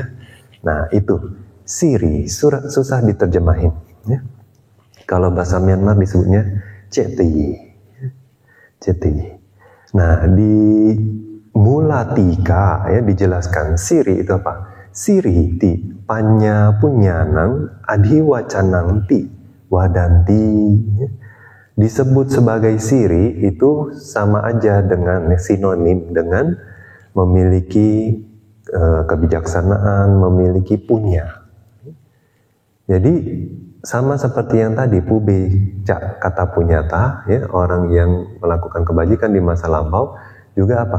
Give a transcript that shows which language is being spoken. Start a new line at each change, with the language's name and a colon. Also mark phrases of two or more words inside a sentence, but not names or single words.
Indonesian: Nah, itu siri, susah diterjemahin, ya. Kalau bahasa Myanmar disebutnya ceti. Ceti. Nah, di Mulatika ya dijelaskan siri itu apa?
Pali: Siri ti panya punyanang adhiwacanang ti wadanti.
Indonesian: Disebut sebagai siri itu sama aja dengan sinonim dengan memiliki kebijaksanaan, memiliki punya. Jadi sama seperti yang tadi
Pali: pube kata punyata,
Indonesian: ya, orang yang melakukan kebajikan di masa lampau juga apa?